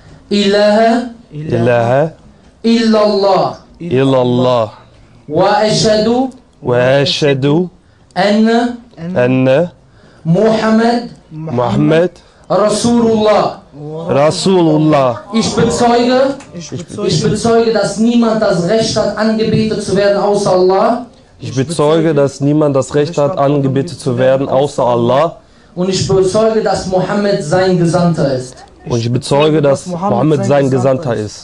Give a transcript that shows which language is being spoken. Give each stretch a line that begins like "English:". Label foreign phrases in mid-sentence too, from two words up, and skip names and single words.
Arabic: إله إلا الله. illallah وأشهد وأشهد anna anna Muhammad Muhammad Rasulullah. Rasulullah.
German: Ich bezeuge, dass niemand das Recht hat, angebetet zu werden, außer Allah. Ich bezeuge, dass niemand das Recht hat, angebetet zu werden, außer Allah. Und ich bezeuge, dass Mohammed sein Gesandter ist. Und ich bezeuge, dass Mohammed sein Gesandter ist.